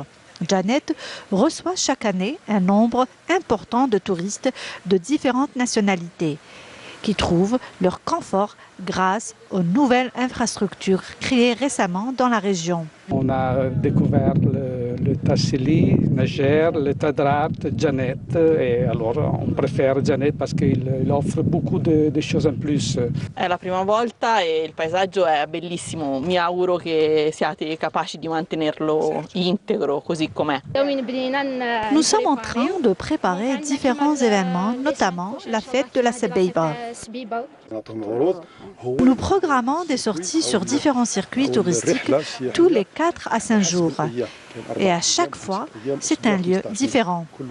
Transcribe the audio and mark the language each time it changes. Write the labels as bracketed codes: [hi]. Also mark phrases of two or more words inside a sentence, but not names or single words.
[fr] Djanet reçoit chaque année un nombre important de touristes de différentes nationalités qui trouvent leur confort grâce aux nouvelles infrastructures créées récemment dans la région. On a découvert le Tassili, Najer, le Tadrat, Djanet. Et alors on préfère Djanet parce qu'il offre beaucoup de choses en plus. [it] È la prima volta e il paesaggio è bellissimo. Mi auguro che siate capaci di mantenerlo integro così com'è. [fr] Nous sommes en train de préparer différents événements, notamment la fête de la Sebeiba. Nous programmons des sorties sur différents circuits touristiques tous les 4 à 5 jours. Et à chaque fois, c'est un lieu différent.